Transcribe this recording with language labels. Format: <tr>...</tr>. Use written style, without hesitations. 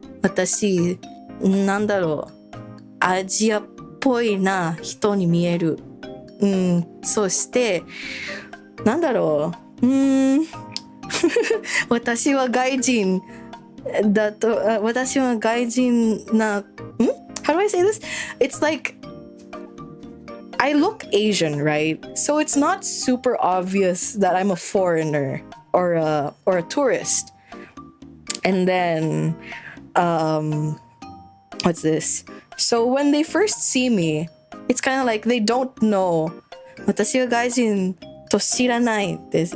<ja>私、なんだろう、アジアっぽいな人に見える。そして、なんだろう、私は外人だと、私は外人な、</ja> <en>How do I say this? It's like, I look Asian, right? So it's not super obvious that I'm a foreigner or a tourist. And then, what's this? So when they first see me, it's kind of like they don't know.</en> <ja>私は外人と知らないです。</ja>